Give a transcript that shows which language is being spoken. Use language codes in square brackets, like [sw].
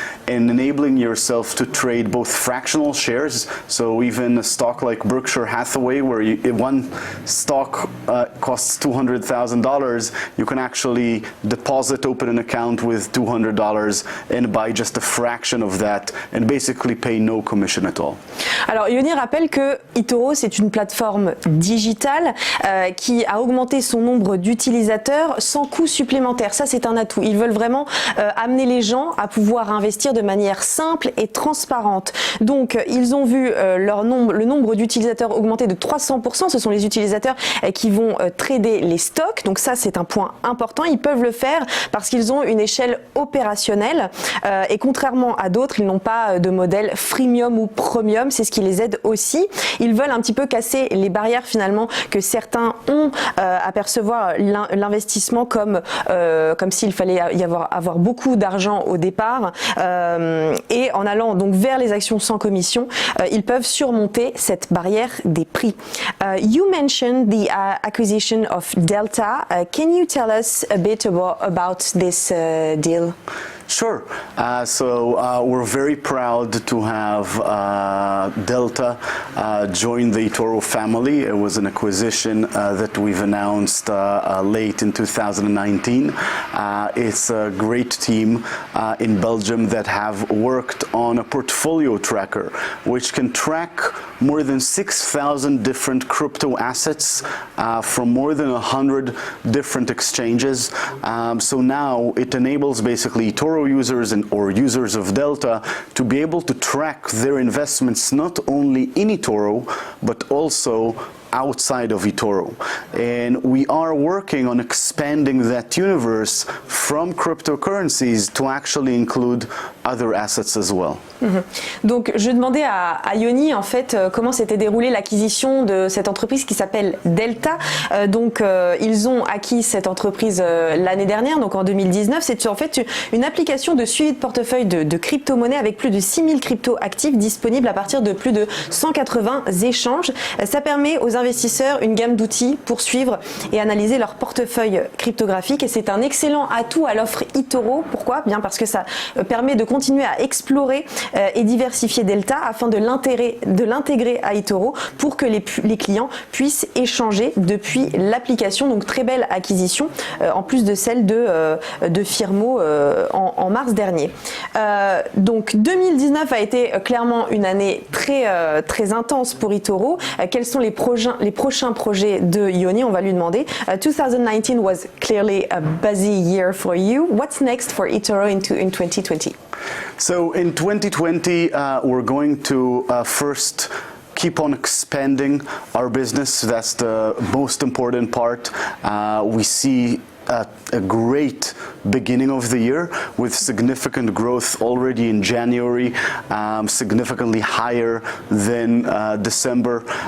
[en] and enabling yourself to trade both fractional shares, so even a stock like Berkshire Hathaway, where one stock costs $200,000, you can actually deposit, open an account with $200 and buy just a fraction of that and basically pay no commission at all. [fr] Alors Yoni rappelle que eToro c'est une plateforme digitale qui a augmenté son nombre d'utilisateurs sans coût supplémentaire. Ça c'est un atout. Ils veulent vraiment amener les gens à pouvoir investir de manière simple et transparente. Donc, ils ont vu le nombre d'utilisateurs augmenter de 300%. Ce sont les utilisateurs qui vont trader les stocks. Donc ça, c'est un point important. Ils peuvent le faire parce qu'ils ont une échelle opérationnelle et contrairement à d'autres, ils n'ont pas de modèle freemium ou premium. C'est ce qui les aide aussi. Ils veulent un petit peu casser les barrières finalement que certains ont à percevoir l'investissement comme s'il fallait avoir beaucoup d'argent au départ et en allant donc vers les actions sans commission, ils peuvent surmonter cette barrière des prix. [en] You mentioned the acquisition of Delta. Can you tell us a bit about this deal? Sure. We're very proud to have Delta join the eToro family. It was an acquisition that we've announced late in 2019. It's a great team in Belgium that have worked on a portfolio tracker, which can track more than 6,000 different crypto assets from more than 100 different exchanges. So now it enables basically eToro users or users of Delta to be able to track their investments not only in eToro but also outside of eToro. And we are working on expanding that universe from cryptocurrencies to actually include other assets as well. [fr] Donc je demandais à Yoni en fait comment s'était déroulée l'acquisition de cette entreprise qui s'appelle Delta. Ils ont acquis cette entreprise l'année dernière, donc en 2019. C'est en fait une application de suivi de portefeuille de crypto-monnaies avec plus de 6000 cryptos actifs disponibles à partir de plus de 180 échanges. Ça permet aux investisseurs une gamme d'outils pour suivre et analyser leur portefeuille cryptographique et c'est un excellent atout à l'offre eToro. Pourquoi ? Bien parce que ça permet de continuer à explorer et diversifier Delta afin de l'intégrer à eToro pour que les clients puissent échanger depuis l'application. Donc très belle acquisition en plus de celle de Firmo en mars dernier. Donc 2019 a été clairement une année très intense pour eToro. Quels sont les prochains projets de Yoni? On va lui demander. [en] 2019 was clearly a busy year for you. What's next for eToro in 2020? So in 2020, we're going to first keep on expanding our business. That's the most important part. We see a great beginning of the year with significant growth already in January, significantly higher than December.